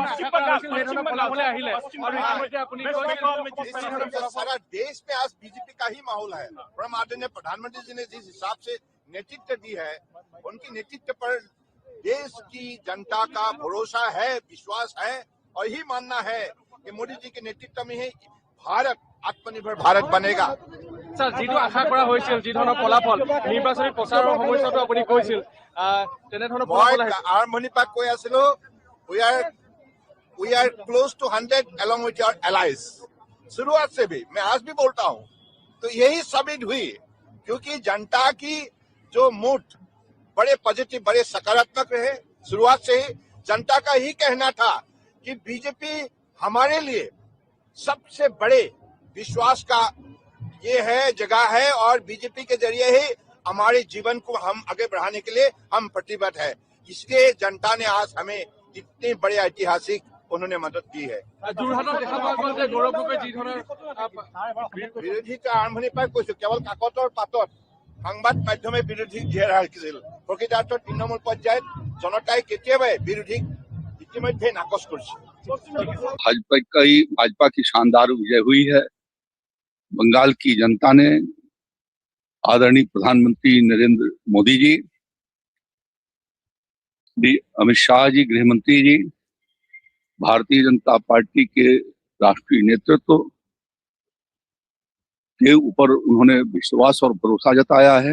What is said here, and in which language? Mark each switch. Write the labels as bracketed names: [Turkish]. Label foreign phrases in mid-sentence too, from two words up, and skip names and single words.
[Hindi] सारा देश में आज बीजेपी का ही माहौल है। परम आदरणीय प्रधानमंत्री जी ने जिस हिसाब से नेतृत्व दी है, उनकी नेतृत्व पर देश की जनता का भरोसा है, विश्वास है और यही मानना है कि मोदी जी के नेतृत्व में ही भारत आत्मनिर्भर भारत बनेगा। [Assamese] স্যার, যিটো আশা কৰা হৈছিল, যি ধৰণৰ ফলাফল নিৰ্বাচনী প্ৰচাৰৰ সময়তো আপুনি কৈছিল, তেনেধৰণৰ ফলাফল আহিছে। আৰম্ভণিৰ পৰা কৈ আছিলো, [English] we are close to 100 along with your allies। [Hindi] शुरुआत से भी मैं आज भी बोलता हूँ, तो यही साबित हुई क्योंकि जनता की जो मूड बड़े पॉजिटिव, बड़े सकारात्मक रहे। शुरुआत से ही जनता का ही कहना था कि बीजेपी हमारे लिए सबसे बड़े विश्वास का ये है, जगह है और बीजेपी के जरिए ही हमारे जीवन को हम आगे बढ़ाने के लिए हम प्रतिबद्ध है। इसलिए जनता ने आज हमें इतने बड़े ऐतिहासिक उन्होंने मदद दी है। [Assamese] বিৰোধী আৰম্ভণিৰ পৰা কৈছো, কেৱল কাকতৰ পাতত সংবাদ মাধ্যমে বিৰোধীক জীয়াই ৰাখিছিল। প্ৰকৃতাৰ্থত তৃণমূল পৰ্যায়ত জনতাই কেতিয়াবাই বিৰোধীক ইতিমধ্যে নাকচ কৰিছে। [Hindi] भाजपा की शानदार विजय हुई है। बंगाल की जनता ने आदरणीय प्रधानमंत्री नरेंद्र मोदी जी, अमित शाह जी गृह मंत्री जी, भारतीय जनता पार्टी के राष्ट्रीय नेतृत्व के ऊपर उन्होंने विश्वास और भरोसा जताया है।